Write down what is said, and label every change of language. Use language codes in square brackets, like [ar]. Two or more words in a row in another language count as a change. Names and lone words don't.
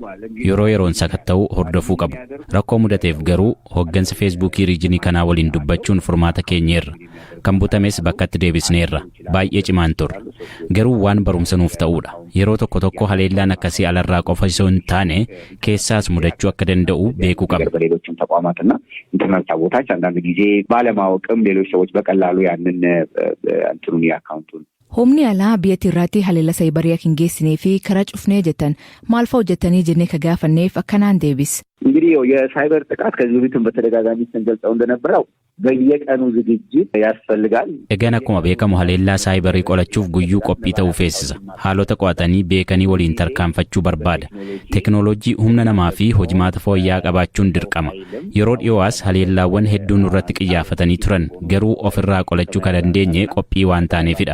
[om] Yeroo yeroon sakatta'uu hordofuu qabu. Rakkoo mudateef garuu hooggansa feesbuukii riijinii kanaa waliin dubbachuun furmaata keenyeerra. Kan butames bakkatti deebisneerra. Baay'ee cimaan turre. Garuu waan barumsa nuuf ta'uudha. Yeroo tokko tokko haleellaan akkasii alarraa qofa osoo hin taane keessaas mudachuu akka danda'u beekuu qabna. [am] በሌሎችም ተቋማትና ኢንተርኔት ቦታዎች አንዳንድ ጊዜ ባለማወቅም ሌሎች ሰዎች በቀላሉ ያንን እንትኑን የአካውንቱን [om] Humni alaa biyyattii irratti haleellaa saayibarii akka hin geessinee fi karaa cufnee jettan maal fa'aa hojjettanii jennee ka gaafanneef akkanaan deebis. [am] እንግዲህ የሳይበር ጥቃት ከዚህ በፊትም በተደጋጋሚ ስንገልጸው እንደነበረው በየቀኑ ዝግጅት ያስፈልጋል። [om] Egaan akkuma beekamu haleellaa saayibarii qolachuuf guyyuu qophii ta'uu feesisa. Haalota qo'atanii beekanii waliin tarkaanfachuu barbaada. Teknooloojii humna namaa fi hojimaata fooyya'aa qabaachuun dirqama. Yeroo dhiyoos haleellaawwan hedduun irratti xiyyeeffatanii turan garuu ofirraa qolachuu kan dandeenye qophii waan taaneefidha.